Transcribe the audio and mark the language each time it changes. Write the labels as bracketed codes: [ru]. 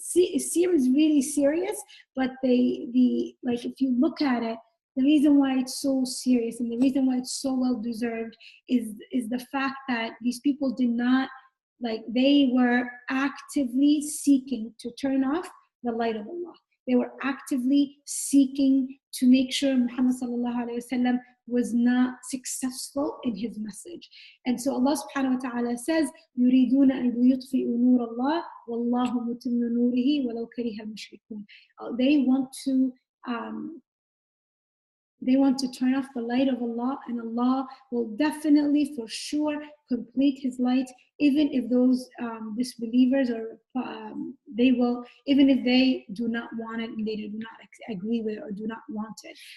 [en] Seer is really serious, but like if you look at it, the reason why it's so serious and the reason why it's so well deserved is the fact that these people did not, like, they were actively seeking to turn off the light of Allah. They were actively seeking to make sure Muhammad sallallahu alaihi wasallam was not successful in his message. [ar] And so Allah subhanahu wa ta'ala says, يُرِيدُونَ أَن يُطْفِئُوا نُورَ اللَّهِ وَاللَّهُ مُتِمُّ نُورِهِ وَلَوْ كَرِهَ الْمُشْرِكُونَ. [en] They want to turn off the light of Allah, and Allah will definitely, for sure, complete His light, even if those disbelievers even if they do not want it and they do not agree with it or do not want it.